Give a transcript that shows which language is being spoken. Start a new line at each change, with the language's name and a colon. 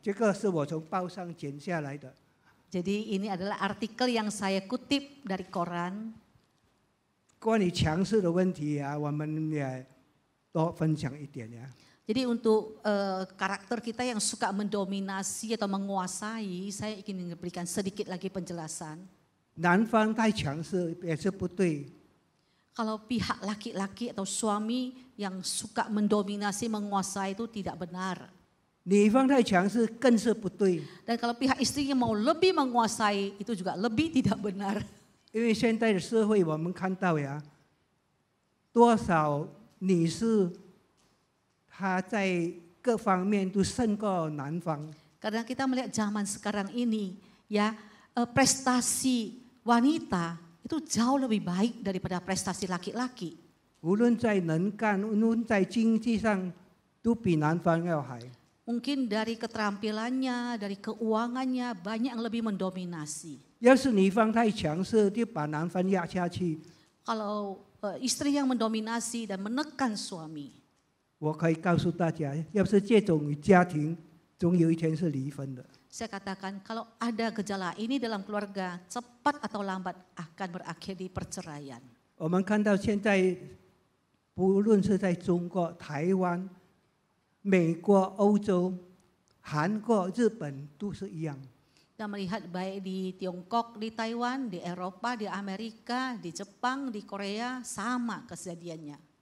Chinese: 这个是我从报上剪下来的。
Indonesian: Jadi ini adalah artikel yang saya kutip dari koran.
Chinese: 关于强势的问题啊，我们也多分享一点呀。
Indonesian: Jadi untuk karakter kita yang suka mendominasi atau menguasai, saya ingin memberikan sedikit lagi penjelasan.
Chinese: 男方太强势也是不对。
Indonesian: Kalau pihak laki-laki atau suami yang suka mendominasi, menguasai itu tidak benar.
Chinese: 女方太强势更是不对。
Indonesian: Dan kalau pihak istrinya mau lebih menguasai, itu juga lebih tidak benar.
Chinese: 因为现在的社会我们看到呀，多少女士她在各方面都胜过男方。
Indonesian: Karena kita melihat zaman sekarang ini, ya prestasi wanita itu jauh lebih baik daripada prestasi laki-laki.
Chinese: 无论在能干，无论在经济上，都比男方要好。
Indonesian: Mungkin dari keterampilannya, dari keuangannya banyak yang lebih mendominasi.
Chinese: 要是女方太强势，就把男方压下去。
Indonesian: Kalau istri yang mendominasi dan menekan suami,
Chinese: 我可以告诉大家，要是这种家庭，总有一天是离婚的。
Indonesian: saya katakan kalau ada gejala ini dalam keluarga, cepat atau lambat akan berakhir di perceraian.
Chinese: 我们看到现在，不论是在中国、台湾、美国、欧洲、韩国、日本，都是一样。
Indonesian: Kita melihat baik di Tiongkok, di Taiwan, di Eropa, di Amerika, di Jepang, di Korea, sama kejadiannya.